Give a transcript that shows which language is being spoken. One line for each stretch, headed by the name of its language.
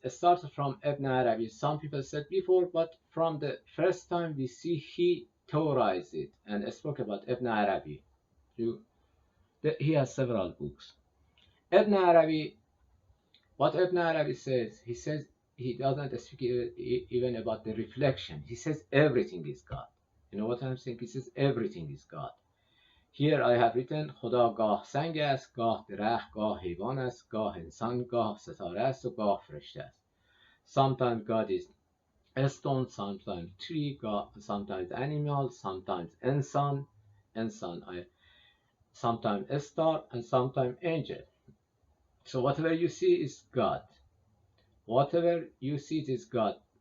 English: It started from Ibn Arabi. Some people said before, but from the first time we see he theorized it and spoke about Ibn Arabi. He has several books. Ibn Arabi, what Ibn Arabi says, he says he doesn't speak even about the reflection. He says everything is God. You know what I'm saying? He says everything is God. Here I have written
Persian: خدا گاه سنگ است، گاه درخت، گاه حیوان است، گاه انسان، گاه ستاره است و گاه فرشته است.
English: Sometimes God is a stone, sometimes tree, sometimes animal, sometimes انسان, sometimes a star, and sometimes angel. So whatever you see is God. Whatever you see, it is God.